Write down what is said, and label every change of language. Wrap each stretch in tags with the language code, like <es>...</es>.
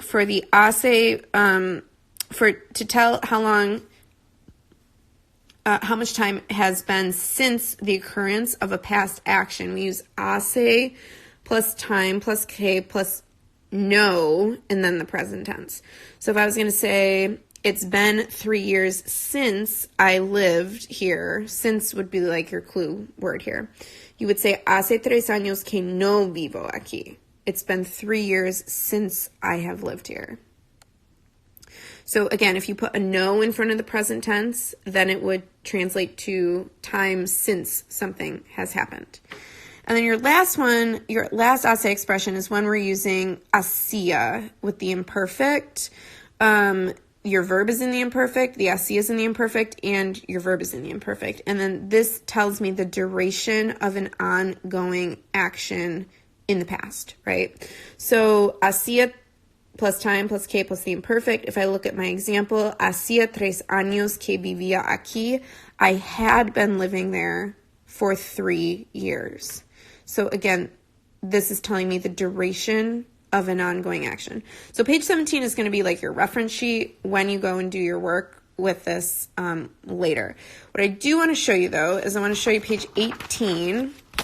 <en>For the hace, to tell how long, how much time has been since the occurrence of a past action, we use hace plus time plus que plus no, and then the present tense. So if I was going to say, it's been 3 years since I lived here, since would be like your clue word here. You would say,</en> <es>hace 3 años que no vivo aquí.</es> <en>It's been 3 years since I have lived here. So again, if you put a no in front of the present tense, then it would translate to time since something has happened. And then your last one, your last hace expression is when we're using hacía with the imperfect. Your verb is in the imperfect, the hacía is in the imperfect, and your verb is in the imperfect. And then this tells me the duration of an ongoing action in the past, right? So hacía plus time plus que plus the imperfect. If I look at my example,</en> <es>hacía 3 años que vivía aquí.</es> <en>I had been living there for 3 years. So again, this is telling me the duration of an ongoing action. So page 17 is going to be like your reference sheet when you go and do your work with this later. What I do want to show you though is I want to show you page 18.</en>